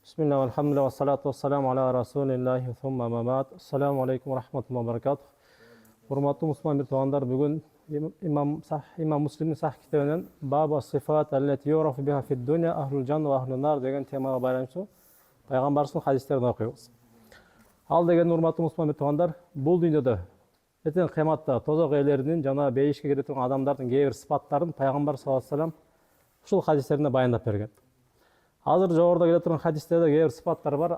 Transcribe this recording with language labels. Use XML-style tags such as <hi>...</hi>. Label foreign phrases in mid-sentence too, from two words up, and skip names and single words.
<ar>بسم الله، الحمد لله، والصلاة والسلام على رسول الله ثم أما بعد. السلام عليكم ورحمة الله وبركاته.</ar> <ky>Урматтуу мусулман бир туугандар, бүгүн имам Муслимдин сах китебинен</ky> <ar>باب الصفة التي يعرف بها في الدنيا أهل الجنة وأهل النار</ar> <ky>деген темага байланыштуу пайгамбарыбыздын хадистерин окуйбуз. Ал деген урматтуу мусулман бир туугандар, бул дүйнөдө эртең кыяматта тозок ээлеринин жана бейишке кире турган адамдардын кээ бир сыпаттарын пайгамбар</ky> <ar>صلى الله عليه وسلم</ar> <ky>ушул хадистеринде баяндап берген. Азыр жогоруда келе турган хадистерде кээ бир сыпаттар бар.</ky>